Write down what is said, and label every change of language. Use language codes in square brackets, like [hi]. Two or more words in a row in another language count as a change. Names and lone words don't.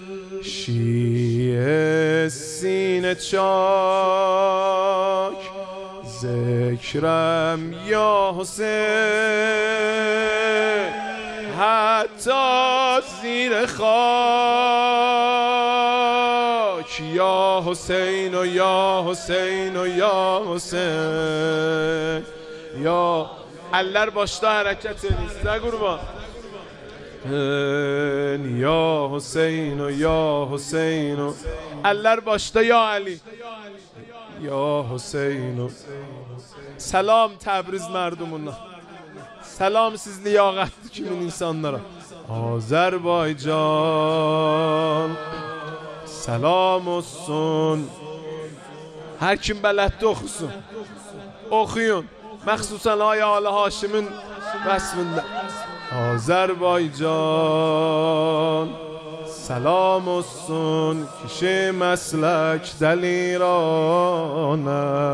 [fa] شیعه سینه چاک، ذکرم یا حسین حتی زیر خاک. یا حسین و یا حسین و یا حسین. [az] یا aller başta hareket ediniz ne kurban. Ya Hüseyin o ya Hüseyin o eller başta ya Ali ya Hüseyin o. Selam Təbriz merdumuna, selam siz liyaqətli kimin insanlara. Azərbaycan selam olsun. Her kim bələddə oxusun, oxuyun. Məxsusən ay Ali Haşimin vəsfində. Azərbaycan selam olsun kişi məslək dəlirana.